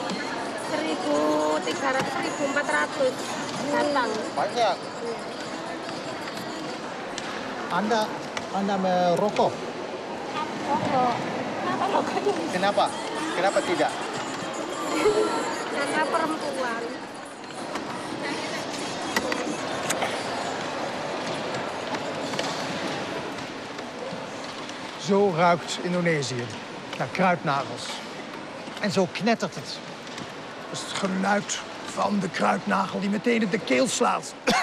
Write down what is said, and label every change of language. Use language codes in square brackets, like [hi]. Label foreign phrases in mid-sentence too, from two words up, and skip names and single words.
[id] 1.300, 1.400 batang. Banyak. Anda merokok? Rokok. Kenapa rokoknya? Kenapa? Kenapa tidak? Karena perempuan. [nl] Zo ruikt Indonesië naar kruidnagels. En zo knettert het. Dat is het geluid van de kruidnagel die meteen in de keel slaat.